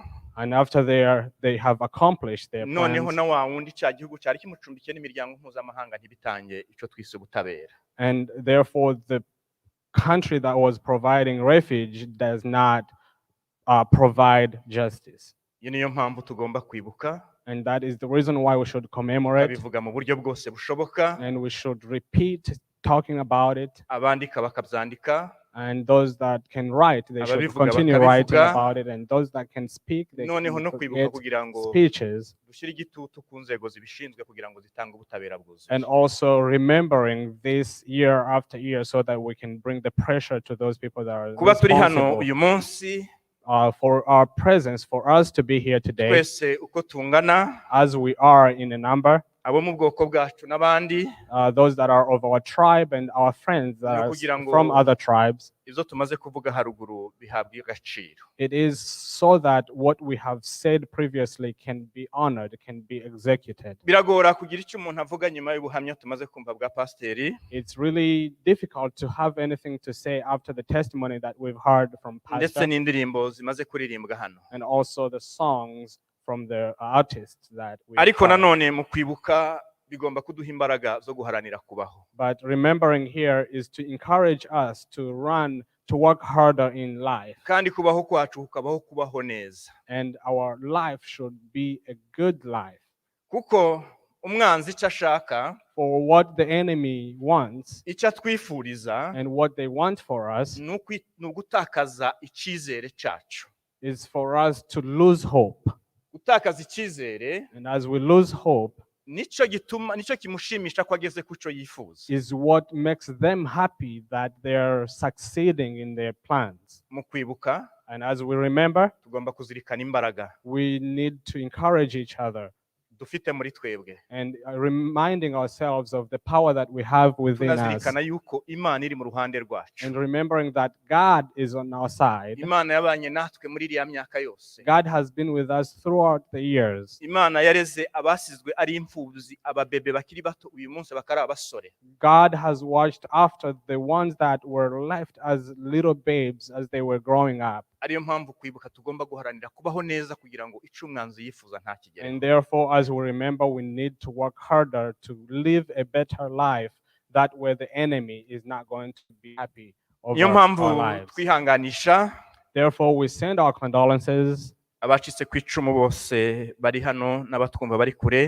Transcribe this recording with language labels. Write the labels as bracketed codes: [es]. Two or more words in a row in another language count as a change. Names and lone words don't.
[en] And after they have accomplished their [rw] noneho [en] plans, [rw] na wa wundi cya gihugu cyari kimucumbikiye n'imiryango mpuzamahanga ntibitange icyo twise ubutabera. [en] and therefore the country that was providing refuge does not provide justice. [rw] Iyo niyo mpamvu tugomba kwibuka, [en] And that is the reason why we should commemorate, [rw] babivuga mu buryo bwose bushoboka, [en] and we should repeat talking about it. [rw] abandika bakabyandika, [en] And those that can write, they should [rw] Ababivuga [en] continue writing [rw] bakabivuga. [en] about it. And those that can speak, they [rw] Noneho no [en] can [rw] kwibuka [en] create [rw] kugira ngo [en] speeches. [rw] dushyire igitutu ku nzego zibishinzwe kugira ngo zitange ubutabera bwuzuye. [en] And also remembering this year after year so that we can bring the pressure to those people that are [rw] Kuba turi hano [en] responsible [rw] uyu munsi [en] for our presence, for us to be here today [rw] twese uko tungana, [en] as we are in a number, [rw] abo mu bwoko bwacu n'abandi, [en] those that are of our tribe and our friends that [rw] no [en] are [rw] kugira ngo [en] from other tribes. [rw] izo tumaze kuvuga haruguru bihabwa agaciro. [en] It is so that what we have said previously can be honored, can be executed. [rw] Biragora kugira icyo umuntu avuga nyuma y'ubuhamya tumaze kumva bwa pasiteri, [en] It's really difficult to have anything to say after the testimony that we've heard from [rw] ndetse [en] Pastor [rw] n'indirimbo zimaze kuririmbwa hano. [en] and also the songs from the artists that we [rw] Ariko [en] heard. [rw] nanone mu kwibuka bigomba kuduha imbaraga zo guharanira kubaho. [en] But remembering here is to encourage us to work harder in life. [rw] Kandi kubaho kwacu kukabaho kubaho neza. [en] And our life should be a good life. [rw] Kuko umwanzi icyo ashaka, [en] For what the enemy wants [rw] icyo atwifuriza, [en] and what they want for us [rw] ni ugutakaza icyizere cyacu. [en] is for us to lose hope. [rw] Gutakaza icyizere [en] And as we lose hope [rw] nicyo kimushimisha ko ageze ku cyo yifuza. [en] is what makes them happy that they're succeeding in their plans. [rw] Mu kwibuka [en] And as we remember, [rw] tugomba kuzirikana imbaraga [en] we need to encourage each other [rw] dufite muri twebwe. [en] and reminding ourselves of the power that we have within us. [rw] Tunazirikana yuko Imana iri mu ruhande rwacu. [en] And remembering that God is on our side. [rw] Imana yabanye natwe muri iriya myaka yose. [en] God has been with us throughout the years. [rw] Imana yareze abasizwe ari imfubyi, ababebe bakiri bato uyu munsi bakari abasore. [en] God has watched after the ones that were left as little babes as they were growing up. [rw] Ariyo mpamvu kwibuka tugomba guharanira kubaho neza kugira ngo icyo umwanzi yifuza ntakigere. [en] And therefore, as we remember, we need to work harder to live a better life. That way the enemy is not going to be happy over [rw] Niyo mpamvu [en] our lives. [rw] twihanganisha [en] Therefore, we send our condolences. [rw] abacitse ku icumu bose bari hano n'abatwumva bari kure,